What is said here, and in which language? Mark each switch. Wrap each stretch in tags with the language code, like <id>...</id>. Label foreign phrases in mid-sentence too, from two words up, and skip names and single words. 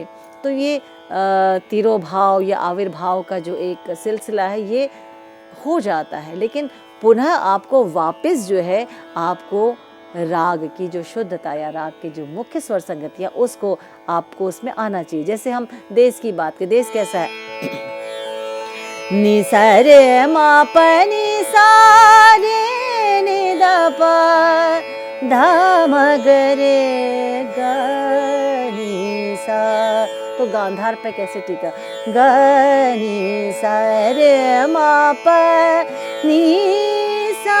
<hi>तो ये तिरोभाव या आविर्भाव का जो एक सिलसिला है ये हो जाता है, लेकिन पुनः आपको वापस जो है आपको राग की जो शुद्धता या राग की जो मुख्य स्वर संगतियाँ उसको आपको उसमें आना चाहिए। जैसे हम देश की बात करें, देश कैसा है, नि सा रे म प नि सा रे नि द प ध म ग रे ग नि सा, तो गांधार पे कैसे टीका ग नि सा रे म प नि सा।</hi>